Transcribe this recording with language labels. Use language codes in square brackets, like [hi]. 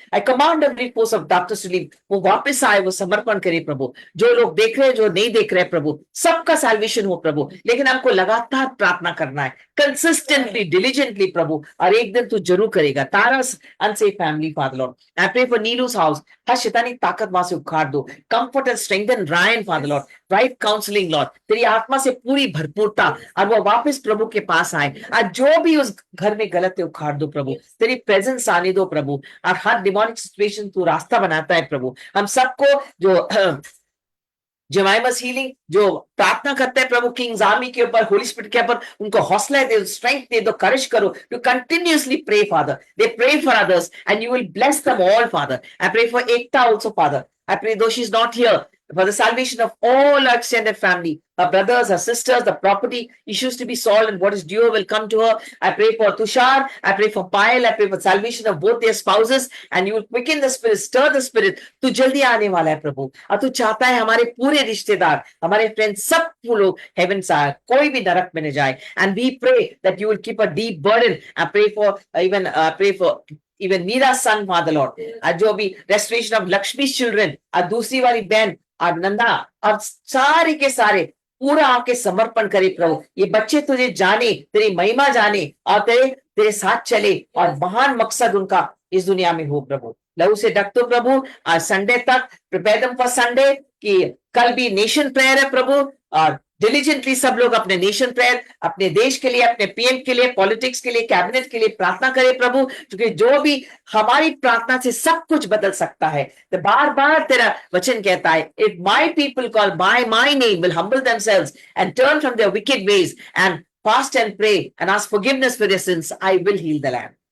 [en] I command every force of darkness to leave. [hi] वो वापस आए, वो समर्पण करे प्रभु. जो लोग देख रहे हैं, जो नहीं देख रहे प्रभु, सबका salvation हो प्रभु. लेकिन हमको लगातार प्रार्थना करना है, [en] consistently, diligently [hi] प्रभु, और एक दिन तू जरूर करेगा. [en] Tara's unsafe family, Father Lord. I pray for Neelu's house. [hi] हर शैतानी ताकत वहां से उखाड़ दो. [en] Comfort and strengthen Ryan, Father Lord. Right counseling, Lord. [hi] तेरी आत्मा से पूरी भरपूरता, और वो वापस प्रभु के पास आए. आज जो भी उस घर में गलत है उखाड़ दो प्रभु, तेरी प्रेजेंस आने दो प्रभु, और हर डिमोनिक सिचुएशन तू रास्ता बनाता है प्रभु. हम सबको जो Jemima's healing, जो प्रार्थना करते हैं प्रभु किंग्स आर्मी के ऊपर, होली स्पिरिट के ऊपर, उनको हौसला दे, स्ट्रेंथ दे दो, करेज करो, [en] to continuously pray, Father. They pray for others and you will bless them all, Father. I pray for Ekta also, Father. I pray, though she's not here, for the salvation of all our extended family, her brothers, her sisters, the property issues to be solved, and what is due will come to her. I pray for Tushar, I pray for Payal, I pray for salvation of both their spouses, and you will quicken the spirit, stir the spirit. [hi] तू जल्दी आने वाला है प्रभु, और तू चाहता है हमारे पूरे रिश्तेदार, हमारे फ्रेंड्स, सब लोग हेवन से आए, कोई भी नरक में न जाए. [en] And we pray that you will keep a deep burden. I pray for even Meera's son, Father Lord, [hi] जो भी [en] restoration of Lakshmi's children, [hi] और दूसरी वाली बहन और नंदा, और सारे के सारे पूरा आके समर्पण करे प्रभु. ये बच्चे तुझे जाने, तेरी महिमा जाने, और तेरे साथ चले, और महान मकसद उनका इस दुनिया में हो प्रभु. लहू से ढक दो प्रभु. आज संडे तक [en] prepare them for Sunday, [hi] कि कल भी नेशन प्रेयर है प्रभु, और डिलीजेंटली सब लोग अपने नेशन प्रेयर, अपने देश के लिए, अपने पीएम के लिए, पॉलिटिक्स के लिए, कैबिनेट के लिए प्रार्थना करें प्रभु, क्योंकि जो भी हमारी प्रार्थना से सब कुछ बदल सकता है. तो बार बार तेरा वचन कहता है, [en] if my people call by my name will humble themselves and turn from their wicked ways and fast and pray and ask forgiveness for their sins, I will heal the land.